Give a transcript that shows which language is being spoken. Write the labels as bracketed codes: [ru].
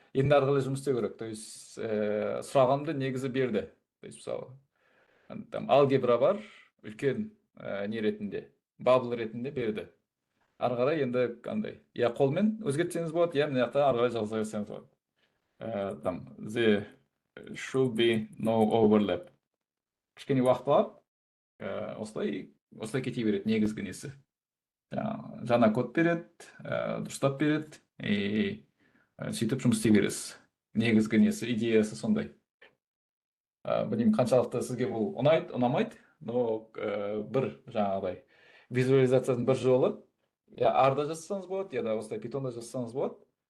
[kk] Енді арқылы жұмыс істеу керек. [ru] То есть [kk] сұрағанды негізі берді. [ru] То есть [kk] мысалы, алгебра бар, үлкен не ретінде, бабл ретінде берді. Ары қарай енді қандай? Я қолмен өзгертсеңіз болады, я мына жақта ары қарай жаза берсеңіз болады. [en] There should be no overlap. [kk] Кішкене уақыт алып, осылай кете береді негізгі несі. Жаңа код береді, дұрыстап береді, сөйтіп жұмыс істей бересіз. Негізгі несі, идеясы сондай. Білмеймін, қаншалықты сізге бұл ұнайды, ұнамайды, [ru] но [kk] бір жаңағыдай визуализацияның бір жолы, я арда жазсаңыз болады, я да осылай питонда жазсаңыз болады.